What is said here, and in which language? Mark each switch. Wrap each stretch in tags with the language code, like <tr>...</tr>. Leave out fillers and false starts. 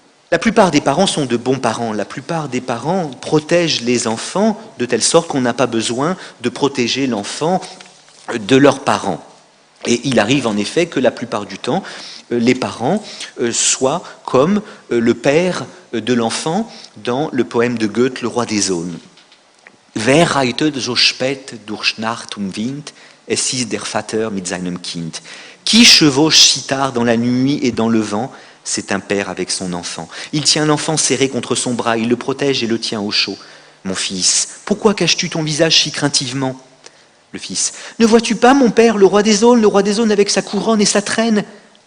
<fr>La plupart des parents sont de bons parents. La plupart des parents protègent les enfants de telle sorte qu'on n'a pas besoin de protéger l'enfant de leurs parents. Et il arrive en effet que la plupart du temps, les parents soient comme le père de l'enfant dans le poème de Goethe, Le Roi des Aulnes.</fr> <de>Wer reitet so spät durch Nacht und Wind, es ist der Vater mit seinem Kind.</de> <fr>Qui chevauche si tard dans la nuit et dans le vent, c'est un père avec son enfant. Il tient l'enfant serré contre son bras, il le protège et le tient au chaud. Mon fils, pourquoi caches-tu ton visage si craintivement ? Le fils, ne vois-tu pas, mon père, le roi des aulnes avec sa couronne et sa traîne ?</fr>